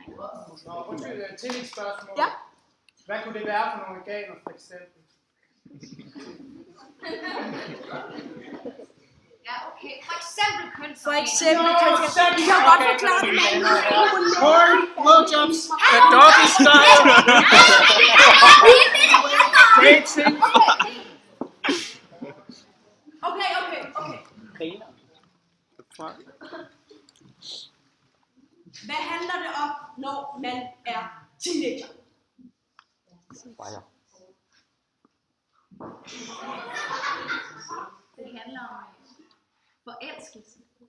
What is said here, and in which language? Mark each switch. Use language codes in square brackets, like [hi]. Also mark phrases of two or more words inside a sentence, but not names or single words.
[da] Undskyld, til et spørgsmål. Ja. Hvad kunne det være for nogle organer, for eksempel? Ja, okay. For eksempel kønsorganer. For eksempel, vi kan godt forklare det med [en] Porn, blowjobs, The doggy style. dating. [da] Okay. Hvad handler det om, når man er teenager? Det handler om forelskelse.